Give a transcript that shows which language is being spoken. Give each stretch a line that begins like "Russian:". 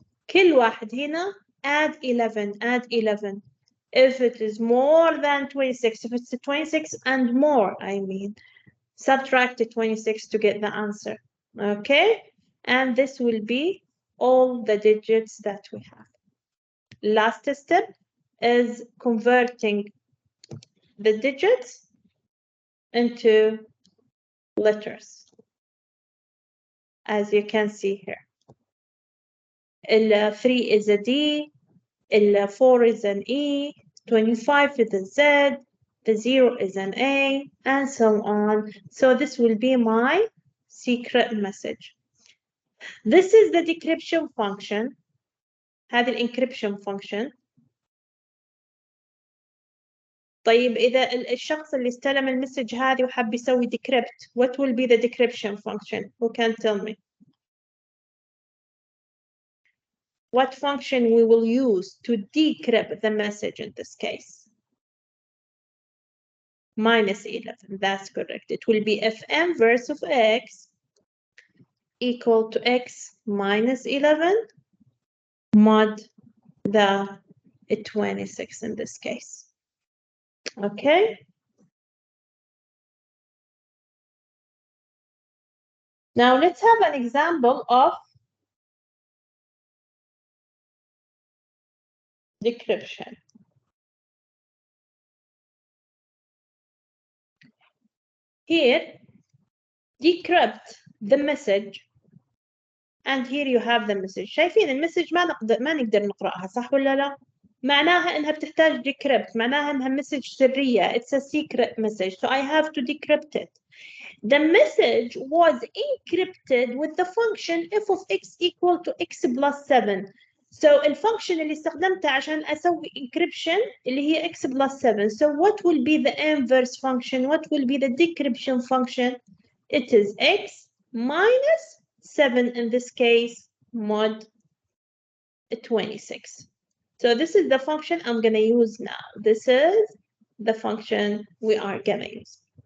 Arabic: كل واحد هنا
English: add 11, add 11. If it is more than 26, if it's 26 and more, I mean, subtract 26 to get the answer. Okay? And this will be all the digits that we have. Last step is converting the digits into letters, as you can see here. 3 is a D, 4 is an E, 25 is a Z, the 0 is an A, and so on. So this will be my secret message. This is the decryption function.
Arabic: هذه الانكريبشن function. طيب إذا الشخص اللي استلم المسج هذه وحب يسوي decrypt,
English: what will be the decryption function? Who can tell me? What function we will use to decrypt the message in this case? Minus 11, that's correct. It will be fm verse of x equal to x minus 11 mod the 26 in this case. Okay. Now let's have an example of decryption. Here, decrypt the message, and here you have the message.
Arabic: شايفين المسج ما نقدر نقرأها صح ولا لا؟ معناها إنها بتحتاج decrypt، معناها إنها مسج سرية.
English: It's a secret message, so I have to decrypt it. The message was encrypted with the function f of x equal to x plus 7.
Arabic: So الفانكشن اللي استخدمتها عشان أسوي encryption اللي هي
English: x plus 7. So what will be the inverse function? What will be the decryption function? It is x minus 7 in this case mod 26. So this is the function I'm going to use now. This is the function we are going to use.